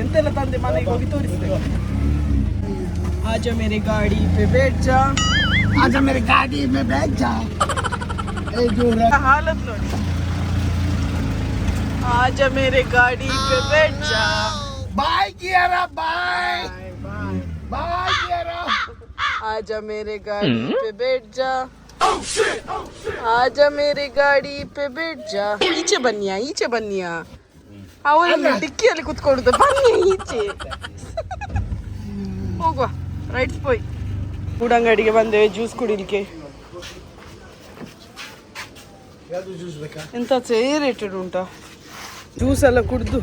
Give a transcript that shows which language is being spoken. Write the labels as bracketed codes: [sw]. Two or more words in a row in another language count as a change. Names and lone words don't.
[kn] ಎಂತೆಲ್ಲ ತಂದೆ ಮನೆಗೆ ಹೋಗಿ ತೋರಿಸ್ತೇವೆ. [hi] आज मेरे गाड़ी पे बैठ जा. [kn] ಹಾಲತ್ ನೋಡಿ. [hi] आज मेरे गाड़ी पे बैठ जा. [en] Bye Kiara, bye. [hi] आजा मेरे गाड़ी पे बैठ जा. आजा मेरे गाड़ी पे बैठ जा. [kn] ಈಚೆ ಬನ್ನಿಯಾ. ಅವರಲ್ಲಿ ಡಿಕ್ಕಿಯಲ್ಲಿ ಕುತ್ಕೊಳ್ಳುದು. ಬನ್ನಿ ಈಚೆ ಹೋಗುವ. ರೈಟ್ಸ್ ಪೋಯ್ ಗೂಡಂಗಡಿಗೆ ಬಂದೇವೆ ಜ್ಯೂಸ್ ಕುಡಿಲಿಕ್ಕೆ. ಎಂತ ರೇಟೆಡ್ ಉಂಟಾ ಜ್ಯೂಸ್ ಎಲ್ಲ ಕುಡ್ದು.